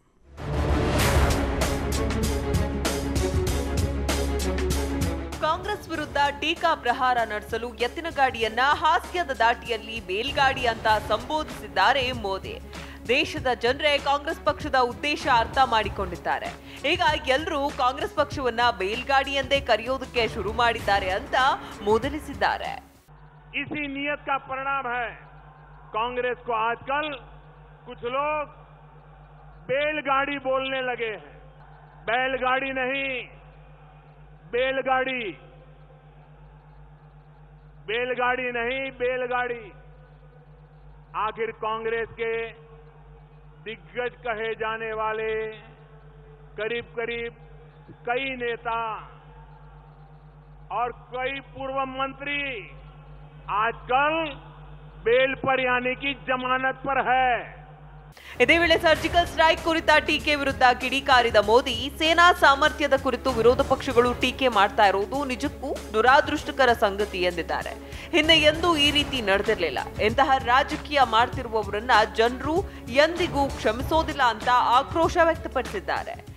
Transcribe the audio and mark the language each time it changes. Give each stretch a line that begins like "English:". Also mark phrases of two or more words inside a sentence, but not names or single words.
Kannada: ಕಾಂಗ್ರೆಸ್ ವಿರುದ್ಧ ಟೀಕಾ ಪ್ರಹಾರ ನಡೆಸಲು ಎತ್ತಿನ ಗಾಡಿಯನ್ನ ಹಾಸ್ಯದ ದಾಟಿಯಲ್ಲಿ ಬೇಲ್ಗಾಡಿ ಅಂತ ಸಂಬೋಧಿಸಿದ್ದಾರೆ ಮೋದಿ. ದೇಶದ ಜನರೇ ಕಾಂಗ್ರೆಸ್ ಪಕ್ಷದ ಉದ್ದೇಶ ಅರ್ಥ ಮಾಡಿಕೊಂಡಿದ್ದಾರೆ. ಈಗ ಎಲ್ಲರೂ ಕಾಂಗ್ರೆಸ್ ಪಕ್ಷವನ್ನ ಬೇಲ್ಗಾಡಿ ಎಂದೇ ಕರೆಯೋದಕ್ಕೆ ಶುರು ಮಾಡಿದ್ದಾರೆ ಅಂತ ಮೂದಲಿಸಿದ್ದಾರೆ.
Hindi: इसी नियत का परिणाम है कांग्रेस को आजकल कुछ लोग बैलगाड़ी बोलने लगे हैं. बैलगाड़ी नहीं, बैलगाड़ी. बैलगाड़ी नहीं, बैलगाड़ी. आखिर कांग्रेस के दिग्गज कहे जाने वाले करीब करीब कई नेता और कई पूर्व मंत्री आजकल बेल पर यानी कि जमानत पर है.
Kannada: ಇದೇ ವೇಳೆ
English: surgical strike
Kannada: ಕುರಿತ ಟೀಕೆ ವಿರುದ್ಧ ಕಿಡಿಕಾರಿದ ಮೋದಿ, ಸೇನಾ ಸಾಮರ್ಥ್ಯದ ಕುರಿತು ವಿರೋಧ ಪಕ್ಷಗಳು ಟೀಕೆ ಮಾಡ್ತಾ ಇರುವುದು ನಿಜಕ್ಕೂ ದುರಾದೃಷ್ಟಕರ ಸಂಗತಿ ಎಂದಿದ್ದಾರೆ. ಹಿಂದೆ ಎಂದೂ ಈ ರೀತಿ ನಡೆದಿರಲಿಲ್ಲ. ಇಂತಹ ರಾಜಕೀಯ ಮಾಡ್ತಿರುವವರನ್ನ ಜನರು ಎಂದಿಗೂ ಕ್ಷಮಿಸೋದಿಲ್ಲ ಅಂತ ಆಕ್ರೋಶ ವ್ಯಕ್ತಪಡಿಸಿದ್ದಾರೆ.